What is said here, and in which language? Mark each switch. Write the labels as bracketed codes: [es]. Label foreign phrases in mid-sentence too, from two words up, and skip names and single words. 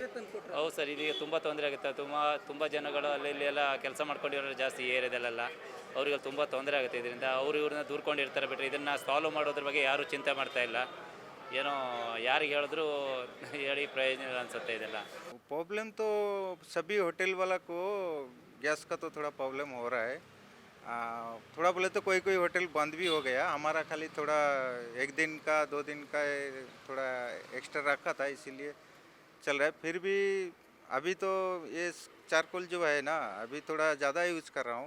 [kn] ಹೌದು ಸರ್, ಇದೀಗ ತುಂಬ ತೊಂದರೆ ಆಗುತ್ತೆ. ತುಂಬ ಜನಗಳು ಅಲ್ಲಿ ಎಲ್ಲ ಕೆಲಸ ಮಾಡ್ಕೊಂಡಿರೋರು ಜಾಸ್ತಿ ಏರಿಯಾದಲ್ಲೆಲ್ಲ. ಅವ್ರಿಗೆ ತುಂಬ ತೊಂದರೆ ಆಗುತ್ತೆ ಇದರಿಂದ. ಇವ್ರನ್ನ ದೂರ್ಕೊಂಡಿರ್ತಾರೆ ಬಿಟ್ಟರೆ ಇದನ್ನು ಸಾಲ್ವ್ ಮಾಡೋದ್ರ ಬಗ್ಗೆ ಯಾರೂ ಚಿಂತೆ ಮಾಡ್ತಾ ಇಲ್ಲ. ಏನೋ ಯಾರಿಗೆ ಹೇಳಿದ್ರು ಹೇಳಿ ಪ್ರಯೋಜನ ಅನಿಸುತ್ತೆ ಇದೆಲ್ಲ. [hi] प्रॉब्लम तो सभी होटल वाला को गैस का तो थोड़ा प्रॉब्लम हो रहा है. थोड़ा बोले तो कोई होटल बंद भी हो गया. हमारा खाली थोड़ा 1 दिन का 2 दिन का थोड़ा एक्स्ट्रा रखा था, इसीलिए चल रहा है. फिर भी अभी तो ये चारकोल जो है ना, अभी थोड़ा ज़्यादा यूज़ कर रहा हूँ.